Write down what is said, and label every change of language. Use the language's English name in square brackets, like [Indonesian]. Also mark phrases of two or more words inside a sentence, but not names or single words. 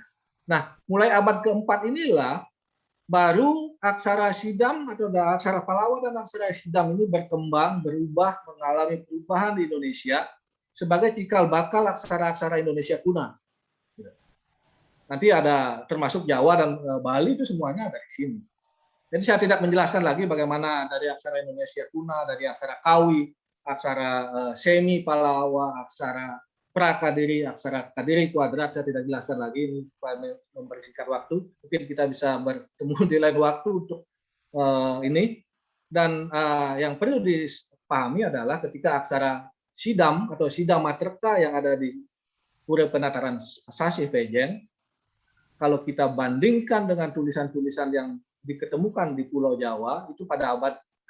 [Indonesian] Nah, mulai abad keempat inilah baru aksara Sidam atau aksara Palawa dan aksara Sidam ini berkembang, berubah, mengalami perubahan di Indonesia sebagai cikal bakal aksara-aksara Indonesia kuno. Nanti ada termasuk Jawa dan Bali itu semuanya dari sini. Jadi saya tidak menjelaskan lagi bagaimana dari aksara Indonesia kuno, dari aksara Kawi, aksara semi Palawa, aksara Prakadiri, aksara Kadiri kuadrat, saya tidak jelaskan lagi ini supaya mempersingkat waktu. Mungkin kita bisa bertemu di lain waktu untuk ini. Dan yang perlu dipahami adalah ketika aksara Sidam atau Sidamatreka yang ada di Pura Penataran Sasih Pejen, kalau kita bandingkan dengan tulisan-tulisan yang diketemukan di Pulau Jawa, itu pada abad